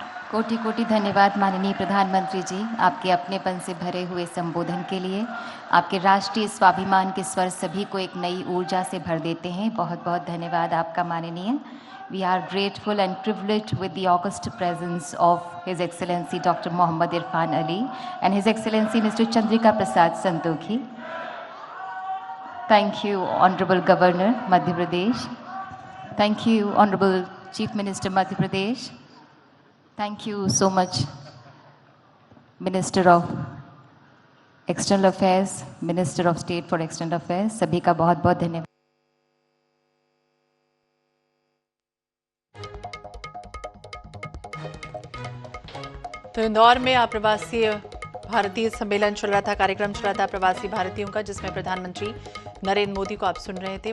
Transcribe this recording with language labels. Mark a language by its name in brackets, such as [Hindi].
[Hindi] कोटि कोटि धन्यवाद माननीय प्रधानमंत्री जी, आपके अपनेपन से भरे हुए संबोधन के लिए। आपके राष्ट्रीय स्वाभिमान के स्वर सभी को एक नई ऊर्जा से भर देते हैं। बहुत बहुत धन्यवाद आपका माननीय। [English] We are grateful and privileged with the august presence of His Excellency Dr. Mohammad Irfan Ali and His Excellency Mr. Chandrika Prasad Santokhi. Thank you, Honorable Governor, Madhya Pradesh. Thank you, Honorable Chief Minister, Madhya Pradesh. Thank you so much, Minister of External Affairs, Minister of State for External Affairs. [Hindi] सभी का बहुत बहुत धन्यवाद। तो इंदौर में अप्रवासी भारतीय सम्मेलन चल रहा था, कार्यक्रम चल रहा था प्रवासी भारतीयों का, जिसमें प्रधानमंत्री नरेंद्र मोदी को आप सुन रहे थे।